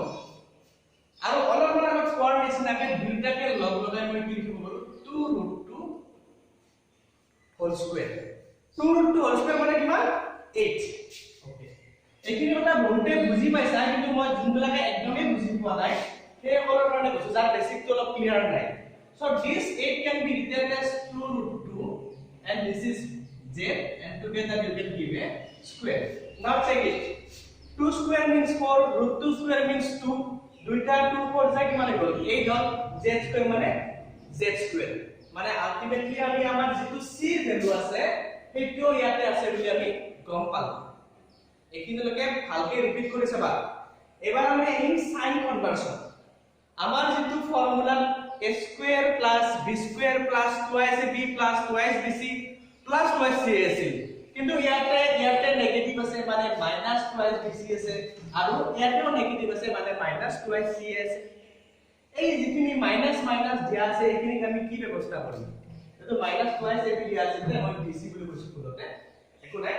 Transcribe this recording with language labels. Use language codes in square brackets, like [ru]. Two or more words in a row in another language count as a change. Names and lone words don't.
[as] আৰু অলপমান আগত কোৱাৰ নিচিনাকে দুইটাকে লগ লগাই মই কি লিখিব পাৰো 2√2 [en] whole square. [as] 2√2 [en] whole square [as] মানে কিমান 8। ওকে, এইখিনি কথা বহুতে বুজি পাইছা, কিন্তু মই যোনবিলাকে একদমই বুজি পোৱা নাই সেই সকলৰ কাৰণে কৈছো যাৰ বেসিকটো অলপ ক্লিয়াৰ নাই। [en] So this 8 can be written as 2√2 and this is z and together you can give a square. Now check it. 2 square means 4, √2 square means 2. [as] দুইটা 2 4 যায় কি মানে গল 8 হল, [en] z square [as] মানে [en] z square। [as] মানে আলটিমেটলি আমি আমাৰ যেটো c ভ্যালু আছে সেইটো ইয়াতে আছে বুলি আমি গম পালো। এইখিনিলৈকে ভালকে ৰিপিট কৰি চাবা। এবাৰ আমি আহিম [en] sign conversion. [as] আমাৰ যেটো ফৰ্মুলা [en] a square plus b square plus 2ab plus 2bc plus 2c [as] আছিল, কিন্তু ইয়াতে নেগেটিভ আছে মানে -2bc আছে আৰু ইয়াতেও নেগেটিভ আছে মানে -2c আছে। এই যিখিনি মাইনাস মাইনাস দিয়া আছে এইখিনি আমি কি ব্যৱস্থা কৰিম? এটো -2c দিয়া আছে যে মই bc বুলি কৈছো পুরোতে একো নাই।